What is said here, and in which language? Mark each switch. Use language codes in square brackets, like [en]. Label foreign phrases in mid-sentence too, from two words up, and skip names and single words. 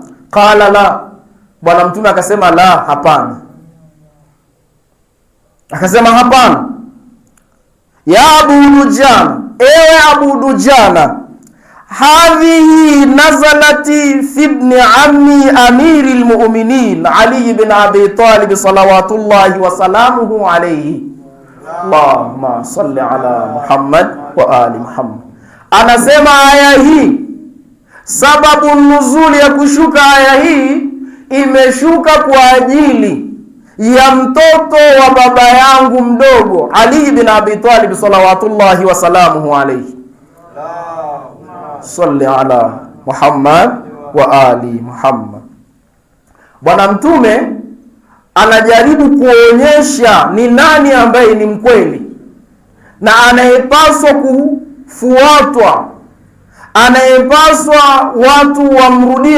[ar] قال لا, [sw] Bwana Mtume akasema la, hapana. Akasema hapana. [ar] يا أبا دجانة, [sw] ewe Abu Dujana, [ar] هذه نزلت في ابن عمي أمير المؤمنين علي بن أبي طالب صلوات الله وسلامه عليه. اللهم صل على محمد وآل محمد. [sw] Anasema aya hii, sababu nuzuli ya kushuka aya hii imeshuka kwa ajili ya mtoto wa baba yangu mdogo Ali ibn Abi Talib [ar] صلوات الله وسلامه عليه. صل على محمد وآل محمد. [sw] Bwana Mtume anajaribu kuonyesha ni nani ambaye ni mkweli na anayepaswa kufuatwa, anayepaswa watu wamrudie